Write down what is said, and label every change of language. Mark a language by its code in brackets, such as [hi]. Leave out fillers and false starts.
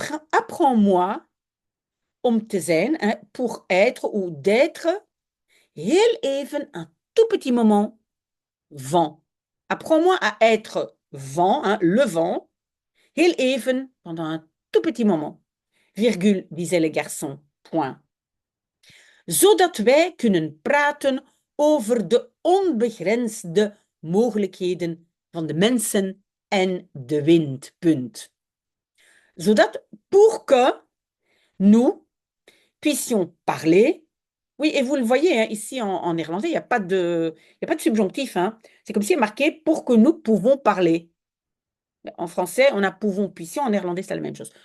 [fr] Apprends-moi [nl] om te zijn, [fr] hein, pour être ou d'être, [nl] heel even, [fr] un tout petit moment, vent. Apprends-moi à être vent, hein, le vent. [nl] Heel even, [fr] pendant un tout petit moment. Virgule, disait le garçon. Point. [nl] Zodat wij kunnen praten over de onbegrensde mogelijkheden van de mensen en de wind. Punt. [fr] Zodat, pour que nous puissions parler. Oui, et vous le voyez, hein, ici en néerlandais, il y a pas de subjonctif. Hein. C'est comme si il est marqué pour que nous pouvons parler. En français, on a pouvons, puissions. En néerlandais, c'est la même chose.